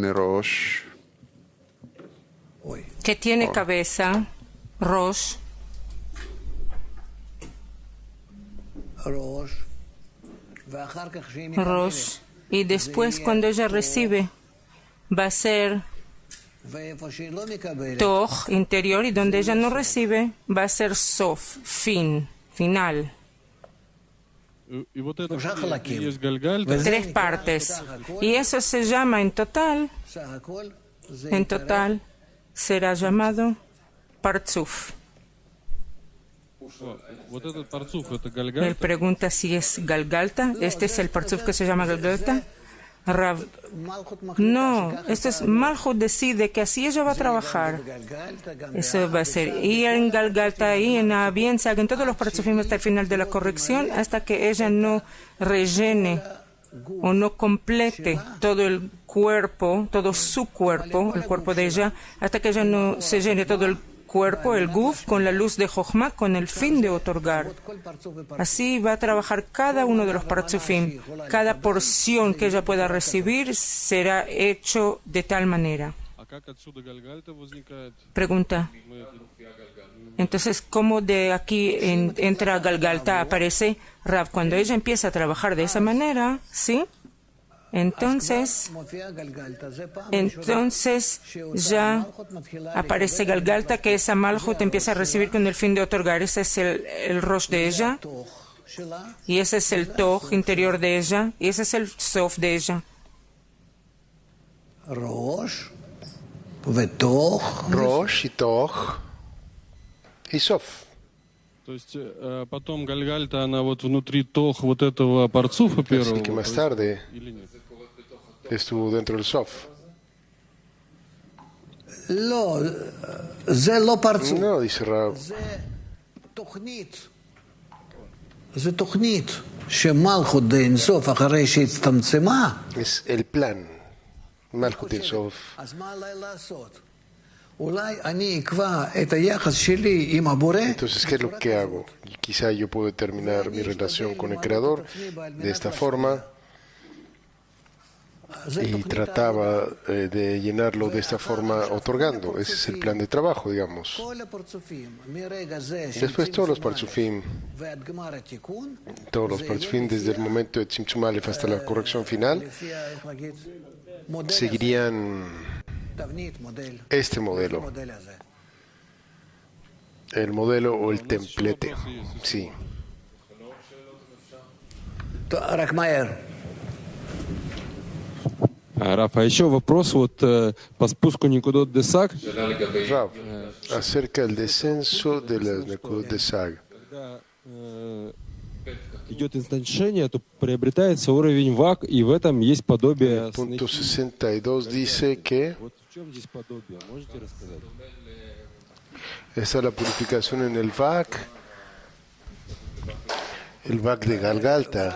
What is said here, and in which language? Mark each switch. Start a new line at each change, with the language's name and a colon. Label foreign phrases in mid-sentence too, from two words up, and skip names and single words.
Spanish: tiene cabeza, Rosh, y después cuando ella recibe va a ser Toch, interior, y donde ella no recibe va a ser Sof, final.
Russian: И вот это и есть Гальгальта.
Spanish: 3 partes. Y eso se llama en total será llamado Parzuf.
Russian: Вот этот парцуф, это
Spanish: Él
Russian: Гальгальта.
Spanish: pregunta si es Galgalta. Este es el Parzuf que se llama Galgalta. Rav, no, esto es Malchut decide que así ella va a trabajar. Eso va a ser. Y en Galgalta y en Abien se hagan todos los parzufim hasta el final de la corrección, hasta que ella no rellene o no complete todo el cuerpo, todo su cuerpo, el cuerpo de ella, hasta que ella no se llene todo el cuerpo, el guf, con la luz de Jochma, con el fin de otorgar. Así va a trabajar cada uno de los parzufim. Cada porción que ella pueda recibir será hecho de tal manera.
Russian: А как отсюда Гальгальта возникает?
Spanish: Pregunta. Entonces, ¿cómo de aquí entra Galgalta? Aparece Rav. Cuando ella empieza a trabajar de esa manera, ¿sí? Entonces ya aparece Galgalta, que esa Malchut empieza a recibir con el fin de otorgar. Ese es el Rosh de ella, y ese es el Toch interior de ella, y ese es el Sof de ella.
Hebrew: Rosh, Vetoch,
Spanish: Rosh y Toch y Sof.
Russian: То есть потом Гальгальта, она вот внутри тох вот этого парцуфа первого.
Spanish: Así que más tarde
Russian: Или нет?
Spanish: estuvo dentro del Sof.
Hebrew: לא, זה לא פרצוף.
Spanish: No, dice Rab.
Hebrew: זה תוכנית שמלכות דין סוף אחרי שהצטמצמה,
Spanish: Es el plan. Malchut el Sof.
Hebrew: אז מה עליי לעשות? אולי אני אקבע את היחס שלי עם הבורא.
Spanish: Entonces, ¿qué es lo que hago? Y quizá yo puedo terminar mi relación con el Creador de esta forma. Y trataba de llenarlo de esta forma otorgando. Ese es el plan de trabajo, digamos. Después todos los parzufim, desde el momento de Tzimtzum Aleph hasta la corrección final, seguirían este modelo, el modelo o el templete. Sí.
Hebrew: רק מהר.
Russian: Раф, а еще вопрос вот по спуску Никудот де Саг.
Spanish: Rav, acerca del descenso de las Nekudot de Sag.
Russian: Когда идет инстаншение, то приобретается уровень ВАК, и в этом есть подобие.
Spanish: Punto 62 dice que
Russian: Вот в чем здесь подобие? Можете рассказать?
Spanish: está la purificación en el VAC de Galgalta.